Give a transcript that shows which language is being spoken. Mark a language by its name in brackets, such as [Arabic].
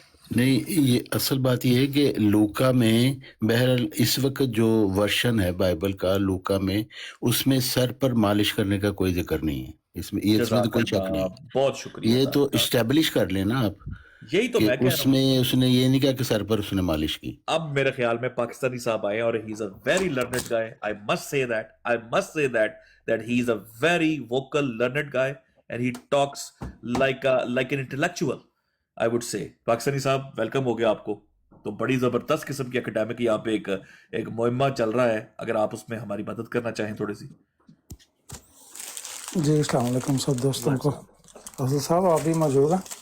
[Urdu] نہیں یہ اصل بات یہ ہے کہ لوکا میں بہرحال اس وقت جو ورشن ہے بائبل کا لوکا میں اس میں سر پر مالش کرنے کا کوئی ذکر نہیں ہے اس میں یہ اس میں تو کوئی شک نہیں ہے. بہت شکریہ. یہ تو اسٹیبلش کر لینا آپ یہی تو کہ میں کہہ اس رہا ہوں. میں اس نے یہ نہیں کہا کہ سر پر اس نے مالش کی. اب میرے خیال میں پاکستانی صاحب آئے اور [English] he is a very learned guy. I must say that he is a very vocal learned guy and he talks like an intellectual, I would say. [Urdu] Pakistani صاحب ویلکم ہو گیا آپ کو. تو بڑی زبردست قسم کی اکیڈیمک یہاں پہ ایک مہمہ چل رہا ہے, اگر آپ اس میں ہماری مدد کرنا چاہیں تھوڑی سی. جی السلام علیکم سب دوستوں کو. حضرت صاحب آپ بھی موجود ہیں؟